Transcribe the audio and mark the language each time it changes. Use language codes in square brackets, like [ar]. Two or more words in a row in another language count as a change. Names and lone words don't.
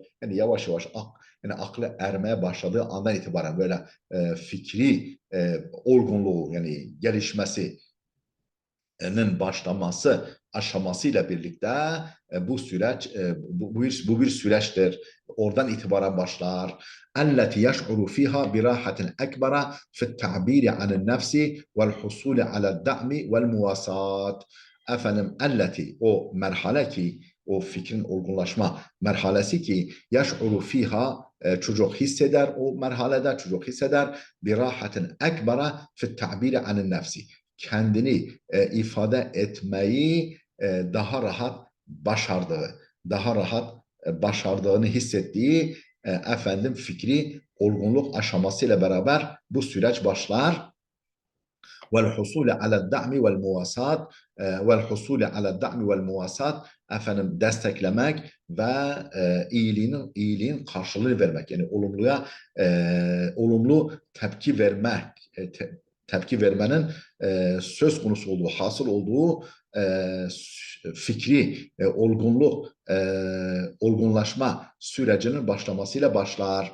[tr] Yani yavaş yavaş yani aklı ermeye başladığı andan itibaren böyle fikri olgunluğu yani gelişmesinin başlaması aşamasıyla birlikte bu süreç bu bir süreçtir. Oradan itibaren başlar. [ar] التي يشعر فيها براحة أكبر في التعبير عن النفس والحصول على الدعم والمواساة. [tr] Efendim o merhale ki o fikrin olgunlaşma merhalesi ki [ar] يشعر فيها [tr] çocuk hisseder, o merhalede çocuk hisseder [ar] براحة أكبر في التعبير عن النفس [tr] kendini ifade etmeyi daha rahat başardığını hissettiği efendim fikri olgunluk aşamasıyla beraber bu süreç başlar. [ar] والحصول على الدعم والمواساة والحصول على الدعم والمواساة [tr] efendim desteklemek ve iyiliğin karşılığını vermek yani olumlu tepki vermenin söz konusu olduğu, hasıl olduğu fikri olgunlaşma sürecinin başlamasıyla başlar.